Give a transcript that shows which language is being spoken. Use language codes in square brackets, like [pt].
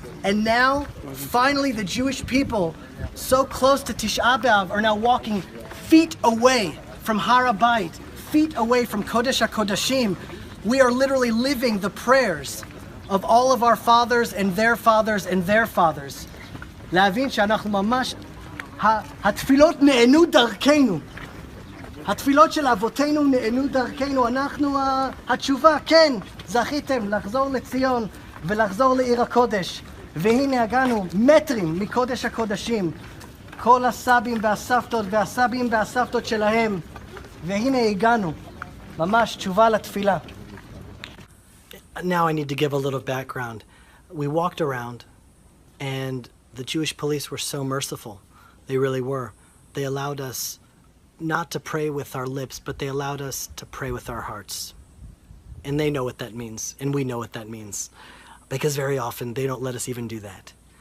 [en] And now, finally, the Jewish people, so close to Tisha B'Av, are now walking feet away from Har HaBayit, feet away from Kodesh HaKodashim. We are literally living the prayers of all of our fathers and their fathers and their fathers. [he] להבין שאנחנו ממש, התפילות נענו דרכנו. התפילות של אבותינו נענו דרכנו, אנחנו התשובה, כן, זכיתם לחזור לציון ולחזור לעיר הקודש. והנה הגענו מטרים מקודש הקודשים, כל הסבים והסבתות והסבים והסבתות שלהם, והנה הגענו, ממש תשובה לתפילה. [en] Now I need to give a little background. We walked around and the Jewish police were so merciful. They really were. They allowed us not to pray with our lips, but they allowed us to pray with our hearts. And they know what that means, and we know what that means. Because very often they don't let us even do that.